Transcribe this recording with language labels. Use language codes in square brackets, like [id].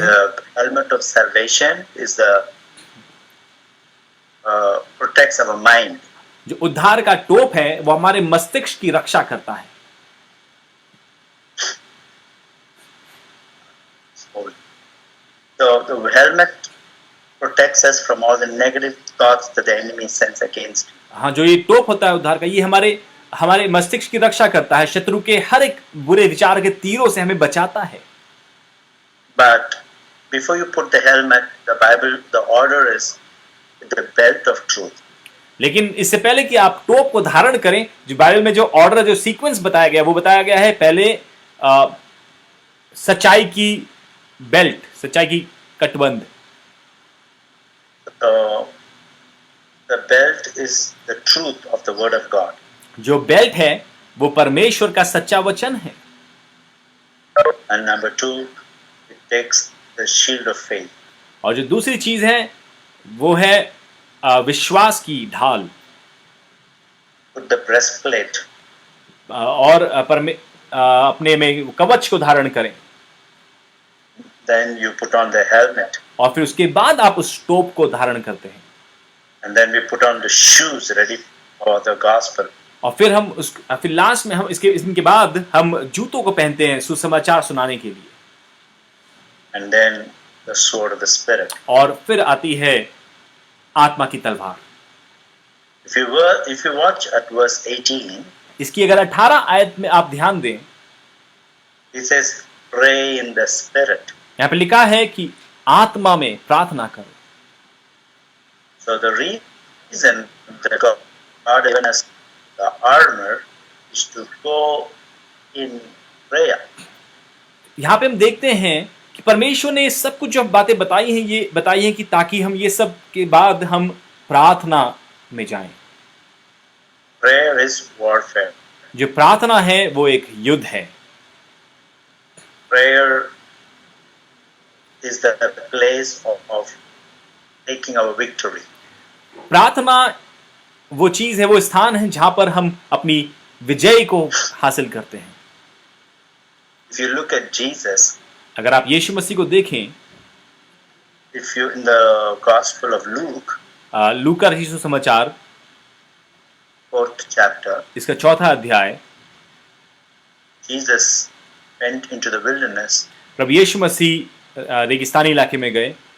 [en] the helmet of salvation is the protects our mind. [hi] जो उद्धार का टोप है वो हमारे मस्तिष्क की रक्षा करता है। [en] So the helmet protects us from all the negative thoughts that the enemy sends against you. [hi] हाँ, जो ये टोप होता है उद्धार का, ये हमारे मस्तिष्क की रक्षा करता है, शत्रु के हर एक बुरे विचार के तीरों से हमें बचाता है। [en] But before you put the helmet, the order is the belt of truth. [hi] लेकिन इससे पहले कि आप टोप को धारण करें, जो बाइबल में जो ऑर्डर, जो सीक्वेंस बताया गया, वो बताया गया है पहले सच्चाई की बेल्ट, सच्चाई की कटबंध। [en] The belt is the truth of the Word of God. [hi] जो बेल्ट है वो परमेश्वर का सच्चा वचन है। [en] And number 2, it takes the shield of faith. [hi] और जो दूसरी चीज है वो है विश्वास की ढाल। [en] Put the breastplate. [hi] और अपने में कवच को धारण करें। [en] Then you put on the helmet. [hi] और फिर उसके बाद आप उस टोप को धारण करते हैं। [en] And then we put on the shoes ready for the gospel. [hi] और फिर फिर लास्ट में हम इसके बाद हम जूतों को पहनते हैं सुसमाचार सुनाने के लिए। [en] And then the sword of the Spirit. [hi] और फिर आती है आत्मा की तलवार। [en] If you watch at verse 18, [hi] इसकी अगर 18 आयत में आप ध्यान दें, [en] it says, "Pray in the Spirit." [hi] यहाँ पे लिखा है कि आत्मा में प्रार्थना करो। [en] So the reason that God given us the armor is to go in prayer. [hi] यहाँ पे हम देखते हैं कि परमेश्वर ने सब कुछ जो बातें बताई हैं, ये बताई हैं कि ताकि हम ये सब के बाद हम प्रार्थना में जाएं। [en] Prayer is warfare. [hi] जो प्रार्थना है वो एक युद्ध है। [en] Prayer is the place of taking our victory. [hi] प्रार्थना वो चीज है, वो स्थान है जहां पर हम अपनी विजय को हासिल करते हैं। [en] If you look at Jesus, [hi] अगर आप यीशु मसीह को देखें, [en] if you in the Gospel of Luke, [hi] लूका रचित सुसमाचार [en] 4th chapter, [hi] इसका 4था अध्याय, [en] Jesus went into the wilderness [hi] प्रभु यीशु मसीह रेगिस्तानी इलाके में गए।